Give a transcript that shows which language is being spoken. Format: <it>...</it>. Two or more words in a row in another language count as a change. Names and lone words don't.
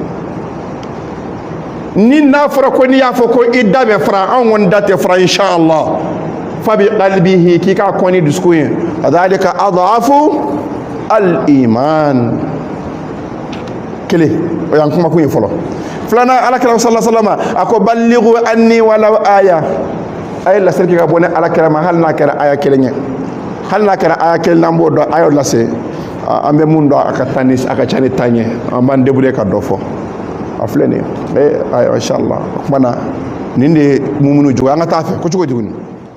<bm>ni n'a fɔra ko n'i y'a fɔ ko i da bɛ fara anw kɔni da tɛ fara inshallah</bm> <ar>فبقلبه</ar> <bm>k'i k'a kɔn ni dusukun ye</bm> <ar>ذلك أضعف الإيمان</ar> <bm>kelen o y'an kumakun ye fɔlɔ filanan alakira</bm> <ar>صلى الله عليه وسلم</ar> <bm>a ko</bm> <ar>بلغوا عني ولو آية</ar> <bm>a ye laseli kɛ ka bɔ ne alakira ma hali n'a kɛra aya kelen ye hali n'a kɛra aya kelen n'an b'o dɔn a y'o lase an bɛ mun dɔn a ka ca ni tan ye an b'an débrouiller ka dɔ fɔ a filɛ nin ye ayiwa inshallah o kumana nin de ye mumunu jogo an ka taa fɛ ko cogo di</bm>